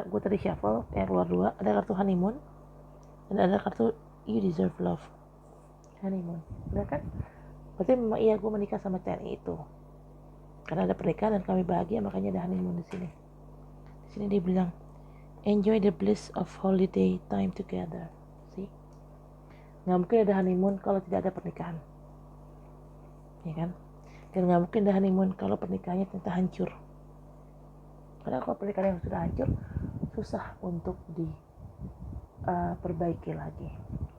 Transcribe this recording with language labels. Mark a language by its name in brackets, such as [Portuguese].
[Indonesian] Gue tadi shuffle yang keluar 2. Ada kartu honeymoon dan ada kartu [English] you deserve love. [Indonesian] Honeymoon, udah kan? Berarti memang iya gue menikah sama TNI itu. Karena ada pernikahan dan kami bahagia, makanya ada honeymoon di sini. Di sini dia bilang, [English] enjoy the bliss of holiday time together. See? [Indonesian] Nggak mungkin ada honeymoon kalau tidak ada pernikahan, ya kan? Dan nggak mungkin ada honeymoon kalau pernikahannya ternyata hancur. Karena kalau pernikahan yang sudah hancur, susah untuk diperbaiki lagi.